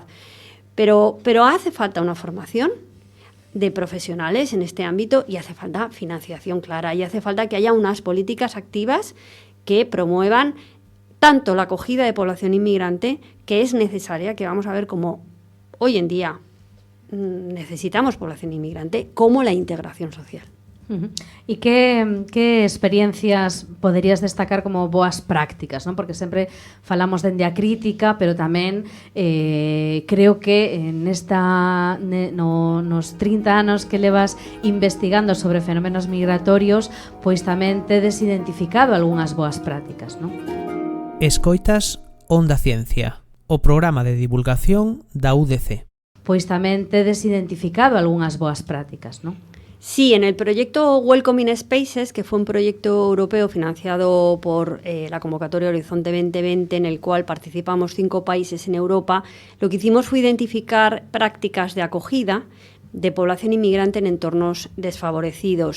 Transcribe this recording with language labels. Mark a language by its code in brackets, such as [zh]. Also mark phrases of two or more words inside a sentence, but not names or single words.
[es] Pero hace falta una formación de profesionales en este ámbito y hace falta financiación clara y hace falta que haya unas políticas activas que promuevan tanto la acogida de población inmigrante, que es necesaria, que vamos a ver cómo hoy en día necesitamos población inmigrante, como la integración social. [gl] E que experiencias poderías destacar como boas prácticas, non? Porque sempre falamos dende a crítica, pero tamén creo que nos 30 anos que levas investigando sobre fenómenos migratorios, pois tamén tedes identificado algunhas boas prácticas, non? Escoitas Onda Ciencia, o programa de divulgación da UDC. Pois tamén tedes identificado algunhas boas prácticas, non? [es] Sí, en el proyecto Welcoming Spaces, que fue un proyecto europeo financiado por la convocatoria Horizonte 2020, en el cual participamos 5 países en Europa, lo que hicimos fue identificar prácticas de acogida de población inmigrante en entornos desfavorecidos.